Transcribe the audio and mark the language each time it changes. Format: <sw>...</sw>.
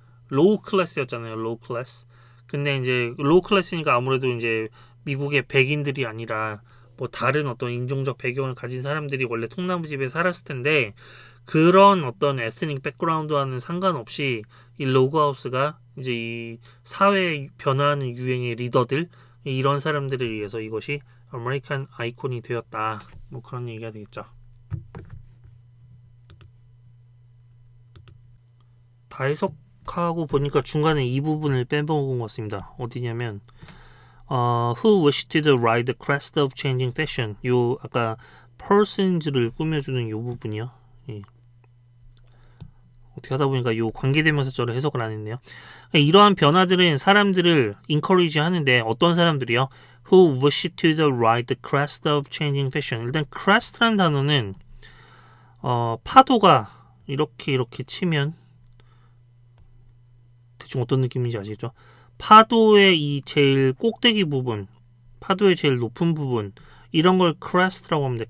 <ko>로우 클래스였잖아요. 로우 클래스. 근데 이제 로우 클래스니까 아무래도 이제 미국의 백인들이 아니라 뭐 다른 어떤 인종적 배경을 가진 사람들이 원래 통나무 집에 살았을 텐데 그런 어떤 에스닉 백그라운드와는 상관없이 이 로그하우스가 이제 이 사회 변화하는 유행의 리더들 이런 사람들에 의해서 이것이 아메리칸 아이콘이 되었다. 뭐 그런 얘기가 되겠죠. 다 해석하고 보니까 중간에 이 부분을 빼먹은 것 같습니다. 어디냐면</ko> <en>who wished to ride the crest of changing fashion.</en> <ko>요 아까 persons를 꾸며주는 요 부분이요. 예. 어떻게 하다 보니까 요 관계대명사절을 해석을 안 했네요. 이러한 변화들은 사람들을 encourage 하는데 어떤 사람들이요?</ko> <en>Who wish to ride the crest of changing fashion.</en> <ko>일단 crest라는 단어는 파도가 이렇게 치면 대충 어떤 느낌인지 아시죠? 파도의 이 제일 꼭대기 부분, 파도의 제일 높은 부분 이런 걸 crest라고 합니다.</ko>